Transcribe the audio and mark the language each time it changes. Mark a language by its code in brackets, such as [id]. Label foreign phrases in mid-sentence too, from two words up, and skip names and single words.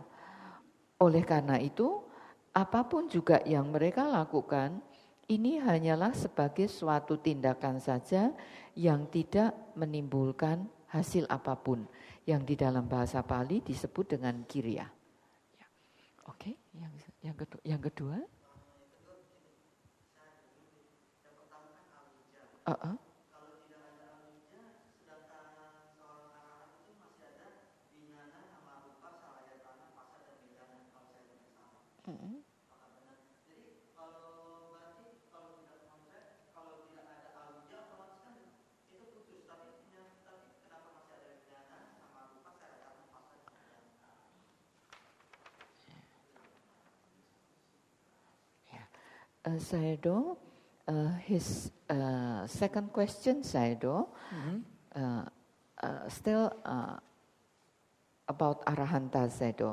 [id] Oleh karena itu, apapun juga yang mereka lakukan, ini hanyalah sebagai suatu tindakan saja yang tidak menimbulkan hasil apapun, yang di dalam bahasa Pali disebut dengan kiriya. Ya. Oke, yang kedua. Kalau tidak ada awija, sedangkan seorang arahat itu masih ada [pi] winyana, nama rupa, salayatana, pasa dan bidana. [id] Kalau saya tidak salah. Maka benar. Jadi berarti kalau tidak kontrak, kalau tidak ada awija, otomatis kan itu putus. Tapi kenapa masih ada [pi] winyana, nama rupa, salayatana, pasa dan bidana? [en] Sayadaw, his second question, Sayadaw, still about arahanta, Sayadaw.